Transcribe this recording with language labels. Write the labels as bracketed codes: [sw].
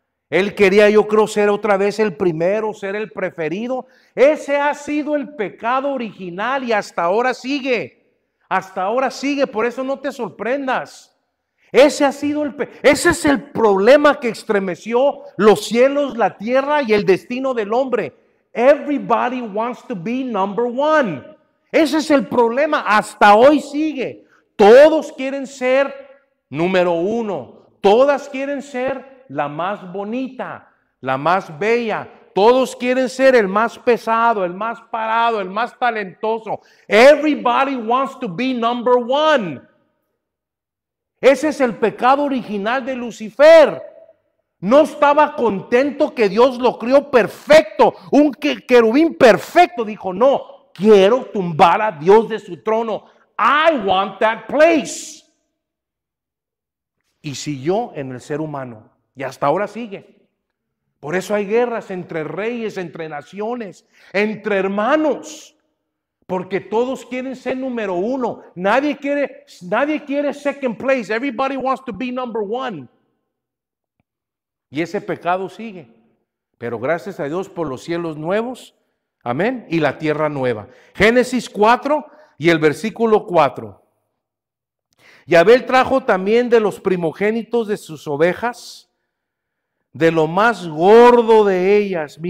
[es] Él quería, yo creo, ser otra vez el primero, ser el preferido. Ese ha sido el pecado original y hasta ahora sigue. Hasta ahora sigue, por eso no te sorprendas. Ese es el problema que estremeció los cielos, la tierra y el destino del hombre. [en] Everybody wants to be number one. [es] Ese es el problema, hasta hoy sigue. Todos quieren ser número uno. Todas quieren ser la más bonita, la más bella. Todos quieren ser el más pesado, el más parado, el más talentoso. [en] Everybody wants to be number one. [es] Ese es el pecado original de Lucifer. No estaba contento que Dios lo crió perfecto, un querubín perfecto. Dijo, no, quiero tumbar a Dios de su trono. [en] I want that place. [es] Y siguió en el ser humano. Y hasta ahora sigue. Por eso hay guerras entre reyes, entre naciones, entre hermanos. Porque todos quieren ser número uno. Nadie quiere [en] second place. Everybody wants to be number one. [es] Y ese pecado sigue. Pero gracias a Dios por los cielos nuevos. Amén. Y la tierra nueva. Génesis 4 y el versículo 4. Y Abel trajo también de los primogénitos de sus ovejas, de lo más gordo de ellas.